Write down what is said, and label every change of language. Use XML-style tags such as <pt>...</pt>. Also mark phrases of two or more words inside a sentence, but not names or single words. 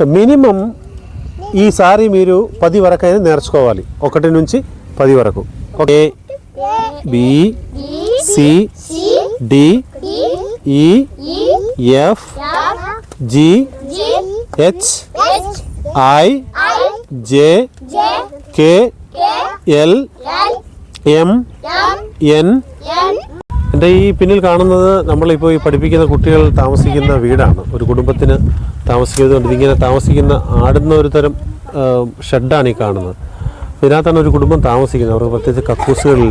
<te>మినిమం ఈసారి మీరు 10 వరకు అయినా నేర్చుకోవాలి. 1 నుంచి 10 వరకు.</te> <en>A B C D E F G H I J K L M N.</en> <ml>എൻ്റെ ഈ പിന്നിൽ കാണുന്നത് നമ്മളിപ്പോൾ ഈ പഠിപ്പിക്കുന്ന കുട്ടികൾ താമസിക്കുന്ന വീടാണ്. ഒരു കുടുംബത്തിന് താമസിക്കുന്നത് ഇതിങ്ങനെ താമസിക്കുന്ന ആടുന്ന ഒരു തരം ഷെഡാണ് ഈ കാണുന്നത്. ഇതിനകത്താണ് ഒരു കുടുംബം താമസിക്കുന്നത്. അവർക്ക് പ്രത്യേകിച്ച് കക്കൂസുകളില്ല.</ml>